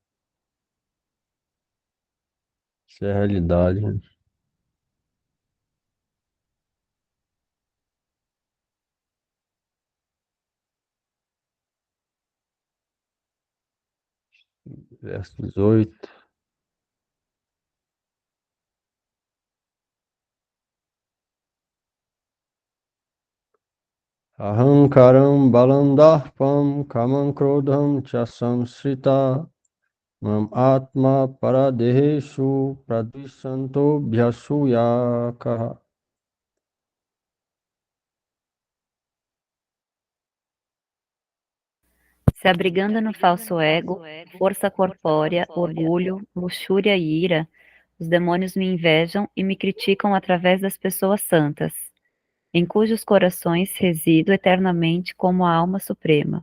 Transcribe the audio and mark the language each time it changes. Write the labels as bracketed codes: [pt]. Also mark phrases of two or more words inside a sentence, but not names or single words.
[pt] Isso é a realidade, né? Verso 18. [sa] अहङ्कारं बलंदर्पं कामं क्रोधं च संश्रिता माम् आत्म परदेहेषु प्रद्विषन्तो ऽभ्यसूयका. [pt] Se abrigando no falso ego, força corpórea, orgulho, luxúria e ira, os demônios me invejam e me criticam através das pessoas santas, em cujos corações resido eternamente como a alma suprema.